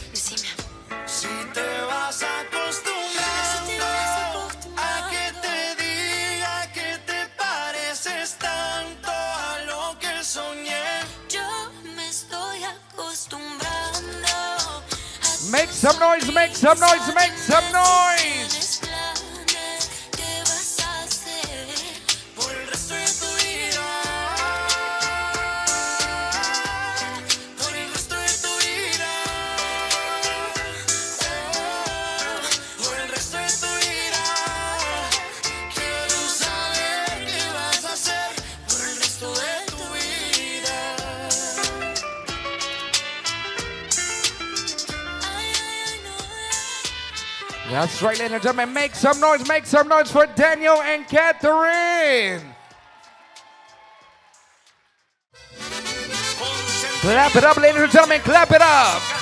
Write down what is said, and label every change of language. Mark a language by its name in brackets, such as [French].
[Spanish] Decime. Si te vas acostumbrando a que te diga que te pareces tanto a lo que soñé. Yo me estoy acostumbrando a [English] Make some noise, make some noise, make some noise. [Spanish] tienes planes. ¿Qué vas a hacer? Por el resto de tu vida. Por el resto de tu vida. Por el resto de tu vida. Quiero saber qué vas a hacer por el resto de tu vida. Ay, ay, ay, no. [English] That's right, ladies and gentlemen. Make some noise for Daniel and Catherine. Clap it up, ladies and gentlemen, clap it up.